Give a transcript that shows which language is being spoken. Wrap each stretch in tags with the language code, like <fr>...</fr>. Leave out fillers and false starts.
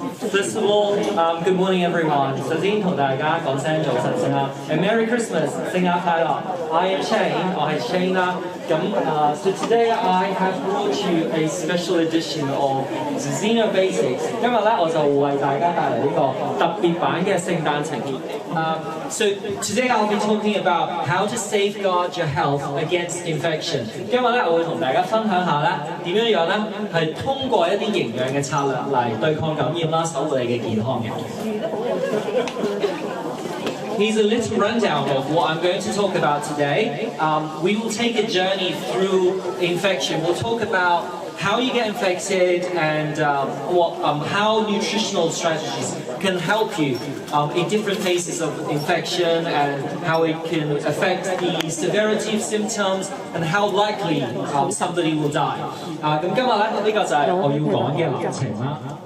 <en>First of all, good morning everyone.</en> <yue>首先同大家講聲早晨先啦 ，</yue> <en>and Merry Christmas，</en> <yue>聖誕快樂。</yue> <en>I am Shane，</en> <yue>我係 Shane 啦。</yue> <en>So today I have brought you a special edition of Xeno Basics。</en> <yue>今日咧我就為大家帶嚟呢個特別版嘅聖誕情節。</yue> <en>So today I'll be talking about how to safeguard your health against infection。</en> <yue>今日咧我會同大家分享下咧點樣咧係通過一啲營養嘅策略嚟對抗感染啦，守護你嘅健康嘅。</yue> <en>Here's a little rundown of what I'm going to talk about today. We will take a journey through infection. We'll talk about how you get infected and how nutritional strategies can help you in different phases of infection and how it can affect the severity of symptoms and how likely somebody will die.</en> <yue>咁今日咧呢個就係我要講嘅流程啦。</yue>